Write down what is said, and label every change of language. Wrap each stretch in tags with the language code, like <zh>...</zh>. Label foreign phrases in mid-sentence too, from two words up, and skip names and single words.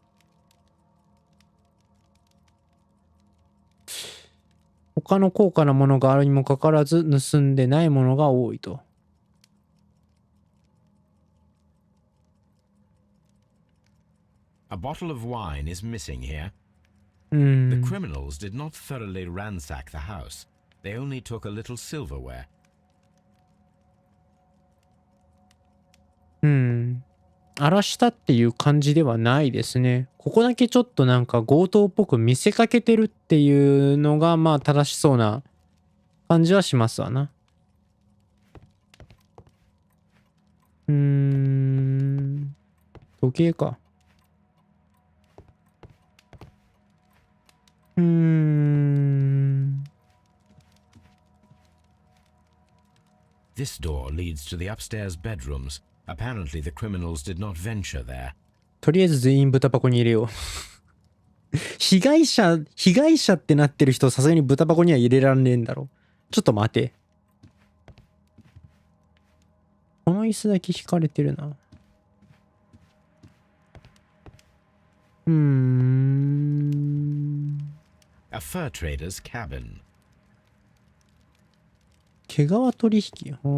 <ja>他の高価なものがあるにもかかわらず盗んでないものが多いと。</ja> <en>A bottle of wine is missing here. The criminals did not thoroughly ransack the house. They only took a little silverware.</en> <ja>荒らしたっていう感じではないですね。ここだけちょっとなんか強盗っぽく見せかけてるっていうのがまあ正しそうな感じはしますわな。時計か。</ja> <en>This door leads to the upstairs bedrooms. Apparently the criminals did not venture there.</en> <ja>とりあえず全員豚箱に入れよう。被害者ってなってる人さすがに豚箱には入れらんねえんだろ。ちょっと待て。この椅子だけ引かれてるな。</ja> <en>A fur trader's cabin.</en> <ja>毛皮取引。</ja>